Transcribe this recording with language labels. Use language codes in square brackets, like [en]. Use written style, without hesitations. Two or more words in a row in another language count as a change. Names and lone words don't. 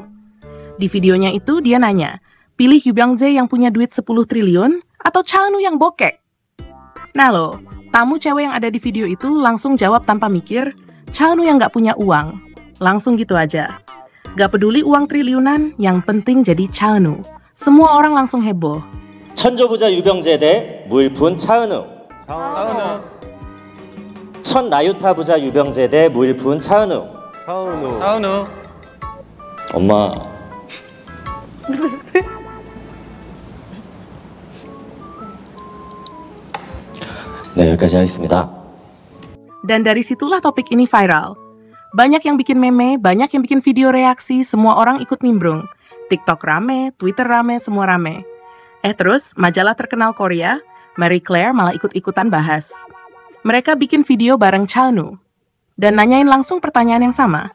[id] Di videonya itu dia nanya, pilih Yu Byung-jae yang punya duit 10 triliun atau Chanu yang bokek? Nah loh, tamu cewek yang ada di video itu langsung jawab tanpa mikir, Chanu yang gak punya uang. Langsung gitu aja. Gak peduli uang triliunan, yang penting jadi Chanu. Semua orang langsung heboh. [ko] 천조부자 유병재 대 무일푼 차은우. 천나유타 부자 유병재 대 무일푼 차은우. 차은우. 엄마. 네, 여기까지 하겠습니다. [id] Dan dari situlah topik ini viral. Banyak yang bikin meme, banyak yang bikin video reaksi, semua orang ikut nimbrung. TikTok rame, Twitter rame, semua rame. Terus, majalah terkenal Korea, Marie Claire malah ikut-ikutan bahas. Mereka bikin video bareng Chanu. Dan nanyain langsung pertanyaan yang sama.